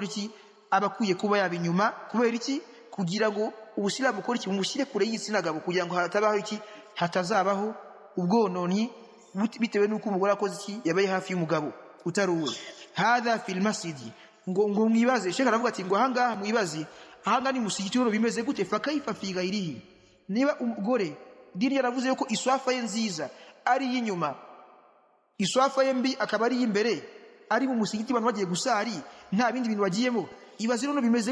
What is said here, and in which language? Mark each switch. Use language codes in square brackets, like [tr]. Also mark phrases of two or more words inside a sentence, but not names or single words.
[rw] iki abakwiye kuba yabinyuma kubera iki kugira ngo ubusilamu bukora iki bumushyire kure y'igitsina gabo kugira ngo hatabaho iki hatazabaho ubwononi bitewe n'uko umugore akoze iki yabaye hafi y'umugabo utaruwe [ar] هذا في المسجد [rw] ngo mwibaze sheka aravuga ati ngo ahangaha mwibaze ahangaha ni musigiti rero bimeze gute [ar] فكيف في غيره [rw] niba umugore dini yaravuze yuko iswafa ye nziza ari y'inyuma iswafa ye mbi akaba ari y'imbere ari mu musigiti abantu bagiye gusari nta bindi bintu bagiyemo ibaze rero bimeze